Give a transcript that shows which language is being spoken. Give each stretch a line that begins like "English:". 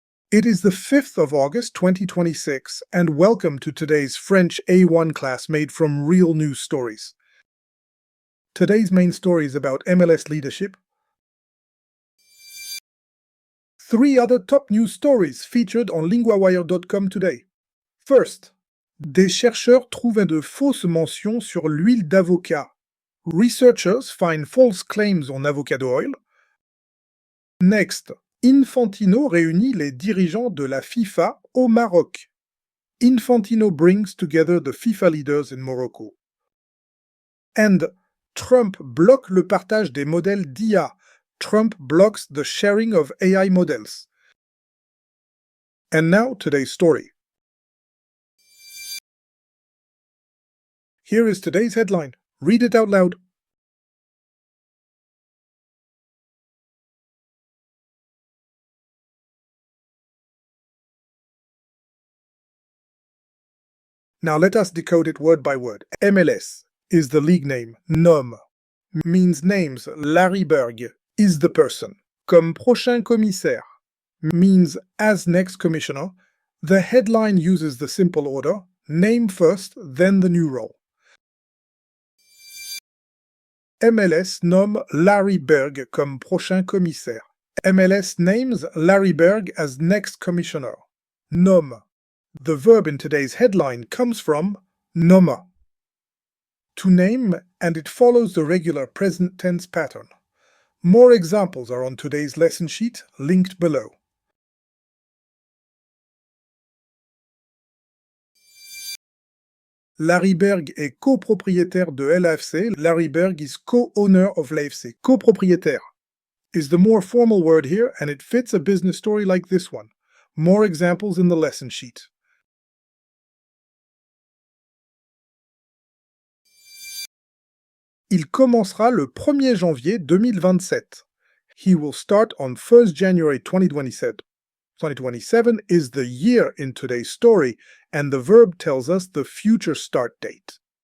English: It is the 5th of August 2026, and welcome to today's French A1 class made from real news stories. Today's main story is about MLS leadership. 3 other top news stories featured on LINGUAWIRE.com today.
French: First, des chercheurs trouvent de fausses mentions sur l'huile d'avocat.
English: Researchers find false claims on avocado oil. Next,
French: Infantino réunit les dirigeants de la FIFA au Maroc.
English: Infantino brings together the FIFA leaders in Morocco.
French: And Trump bloque le partage des modèles d'IA.
English: Trump blocks the sharing of AI models. And now today's story. Here is today's headline. Read it out loud. Now let us decode it word by word. MLS is the league name. Nommer means names. Larry Berg is the person.
French: Comme prochain commissaire
English: means as next commissioner. The headline uses the simple order, name first, then the new role.
French: MLS nomme Larry Berg comme prochain commissaire.
English: MLS names Larry Berg as next commissioner. Nomme. The verb in today's headline comes from nommer, to name, and it follows the regular present tense pattern. More examples are on today's lesson sheet, linked below.
French: Larry Berg est co-propriétaire de l'AFC.
English: Larry Berg is co-owner of l'AFC. Co-propriétaire is the more formal word here, and it fits a business story like this one. More examples in the lesson sheet.
French: Il commencera le 1er janvier 2027.
English: He will start on 1st January 2027. 2027 is the year in today's story, and the verb tells us the future start date.